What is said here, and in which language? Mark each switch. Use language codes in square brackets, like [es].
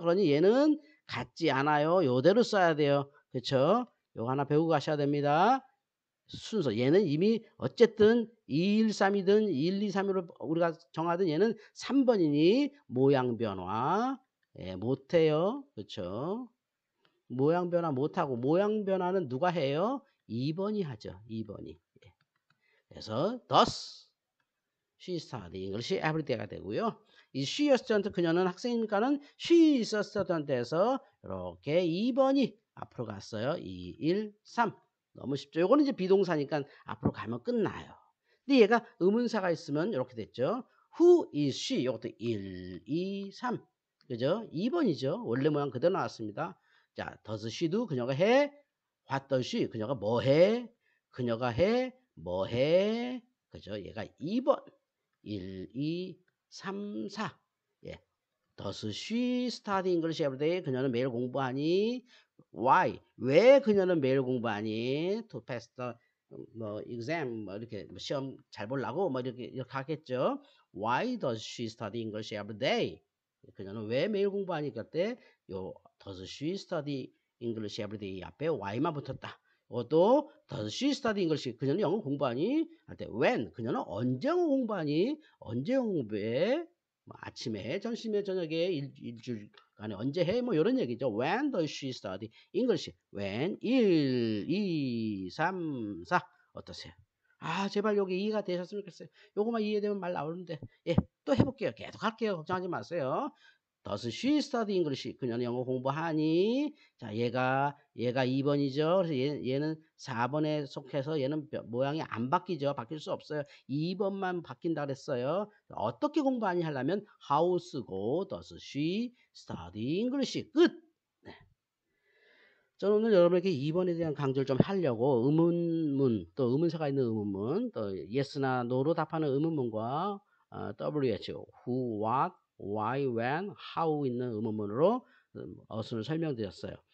[ko] 그러니 얘는 같지 않아요. 요대로 써야 돼요. 그렇죠? 요거 하나 배우고 가셔야 됩니다. 순서. 얘는 이미 어쨌든 213이든 123으로 우리가 정하든 얘는 3번이니 모양 변화 예, 못해요. 그렇죠? 모양 변화 못하고 모양 변화는 누가 해요? 2번이 하죠. 2번이. 예. 그래서 [en] thus she studied English every day가 되고요. [ko] 이 [en] she a student [ko] 그녀는 학생이니까는 [en] she is a student [ko] 에서 이렇게 2번이 앞으로 갔어요. 2, 1, 3. 너무 쉽죠. 요거는 이제 비동사니까 앞으로 가면 끝나요. 근데 얘가 의문사가 있으면 이렇게 됐죠. [en] Who is she? [ko] 이것도 1, 2, 3. 그죠? 2번이죠. 원래 모양 그대로 나왔습니다. 자, [en] does she do? [ko] 그녀가 해. [en] What does she? [ko] 그녀가 뭐 해? 그녀가 해. 뭐 해? 그죠? 얘가 2번. 1, 2, 3, 4. 예. [en] Does she study English every day? [ko] 그녀는 매일 공부하니? [en] Why? [ko] 왜 그녀는 매일 공부하니? [en] To pass the [ko] 뭐 exam 뭐 이렇게 뭐 시험 잘 보려고 뭐 이렇게 하겠죠. [en] Why does she study English every day? [ko] 그녀는 왜 매일 공부하니? 그때 요 [en] does she study English every day [ko] 앞에 why만 붙었다. 이것도 [en] does she study English? [ko] 그녀는 영어 공부하니? 할 때 when? 그녀는 언제 영어 공부하니? 언제 영어 공부해? 뭐 아침에 해, 점심에, 저녁에, 일주일간에 언제 해? 뭐 이런 얘기죠. [en] When does she study English? [ko] When 1, 2, 3, 4 어떠세요? 아 제발 여기 이해가 되셨으면 좋겠어요. 요거만 이해되면 말 나오는데 예, 또 해볼게요. 계속 할게요. 걱정하지 마세요. [en] Does she study English? [ko] 그녀는 영어 공부하니? 자, 얘가 2번이죠. 그래서 얘는 4번에 속해서 얘는 모양이 안 바뀌죠. 바뀔 수 없어요. 2번만 바뀐다 그랬어요. 어떻게 공부하니 하려면 [en] how [ko] 쓰고 [en] does she study English? [ko] 끝. 네. 저는 오늘 여러분에게 2번에 대한 강조를 좀 하려고 의문문, 또 의문사가 있는 의문문, 또 yes나 no로 답하는 의문문과 WH, who, what, why, when, how 있는 의문문으로 어순을 설명드렸어요.